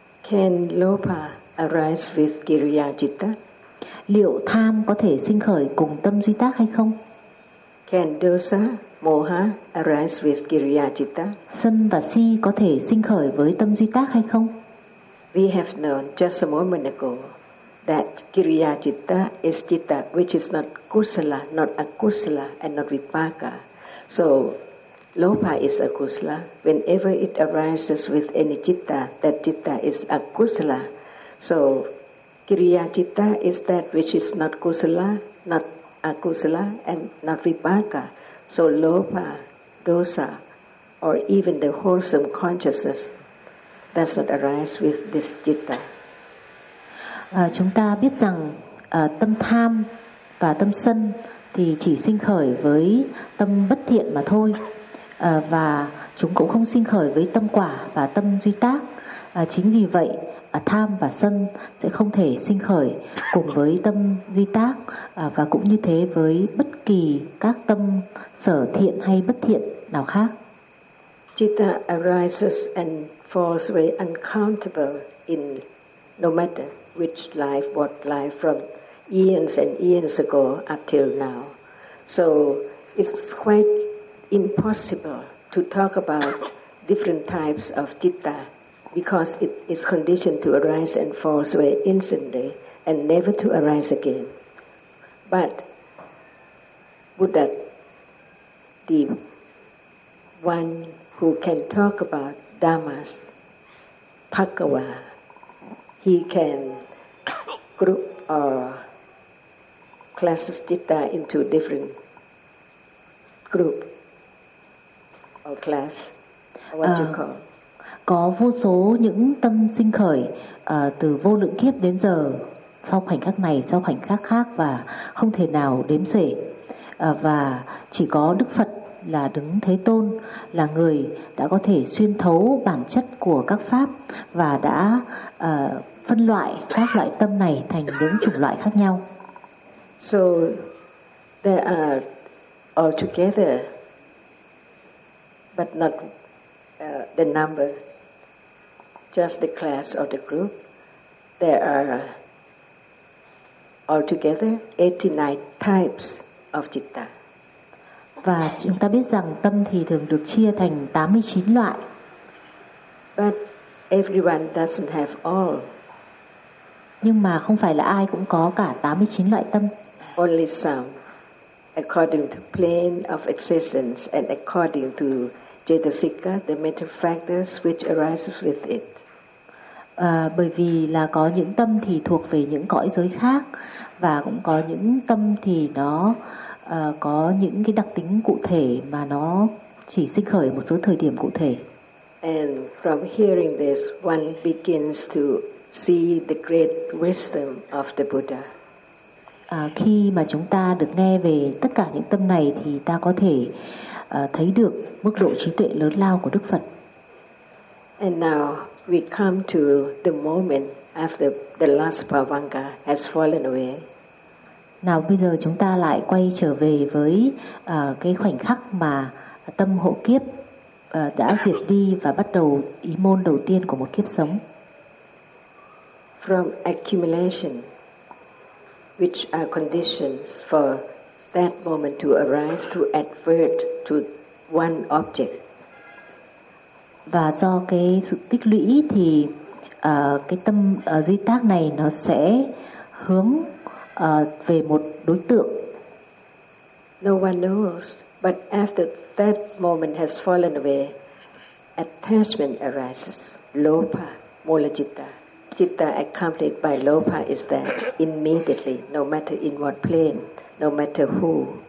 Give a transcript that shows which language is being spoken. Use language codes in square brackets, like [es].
[en] Can lobha arise with kiriya citta? [vi] Liệu tham có thể sinh khởi cùng tâm duy tác hay không? [en] Can dosa, moha arise with kiriya citta? [vi] Sân và si có thể sinh khởi với tâm duy tác hay không? [en] We have known just a moment ago that kriya citta is citta which is not kusala, not akusala, and not vipaka. So, lobha is akusala. Whenever it arises with any citta, that citta is akusala. So, kriya citta is that which is not kusala, not akusala, and not vipaka. So, lobha, dosa, or even the wholesome consciousness does not arise with this citta. [vi] Chúng ta biết rằng tâm tham và tâm sân thì chỉ sinh khởi với tâm bất thiện mà thôi, và chúng cũng không sinh khởi với tâm quả và tâm duy tác. Chính vì vậy, tham và sân sẽ không thể sinh khởi cùng với tâm duy tác, và cũng như thế với bất kỳ các tâm sở thiện hay bất thiện nào khác. [en] Citta arises and falls away uncountable in no matter which life, what life, from eons and eons ago up till now. So it's quite impossible to talk about different types of citta because it is conditioned to arise and falls away instantly and never to arise again. But Buddha, the one who can talk about dhammas, Bhagava, he can group or class citta into different group or class. What you call? [vi] Có vô số những tâm sinh khởi từ vô lượng kiếp đến giờ, sau khoảnh khắc này, sau khoảnh khắc khác, và không thể nào đếm xuể. Và chỉ có Đức Phật là Đấng Thế Tôn, là người đã có thể xuyên thấu bản chất của các pháp và đã phân loại các loại tâm này thành những chủng loại khác nhau. [en] So they are all together, but not the number, just the class or the group. There are altogether 89 types of citta. [vi] Và chúng ta biết rằng tâm thì thường được chia thành 89 loại. [en] But everyone doesn't have all. [vi] Nhưng mà không phải là ai cũng có cả 89 loại tâm. [en] Only some, according to plane of existence and according to jetasika, the mental factors which arises with it. [vi] Bởi vì là có những tâm thì thuộc về những cõi giới khác, và cũng có những tâm thì nó có những cái đặc tính cụ thể mà nó chỉ sinh khởi một số thời điểm cụ thể. [en] And from hearing this, one begins to see the great wisdom of the Buddha. [vi] Khi mà chúng ta được nghe về tất cả những tâm này thì ta có thể thấy được mức độ trí tuệ lớn lao của Đức Phật. [en] And now we come to the moment after the last pavanga has fallen away. [vi] Nào bây giờ chúng ta lại quay trở về với cái khoảnh khắc mà tâm hộ kiếp đã diệt đi và bắt đầu ý môn đầu tiên của một kiếp sống. [en] From accumulation, which are conditions for that moment to arise, to advert to one object. [vi] Và do cái sự tích lũy thì cái tâm duy tác này nó sẽ hướng về một đối tượng. [en] No one knows, but after that moment has fallen away, attachment arises, lobha, mola citta. Citta accompanied by lobha is there immediately, no matter in what plane, no matter who.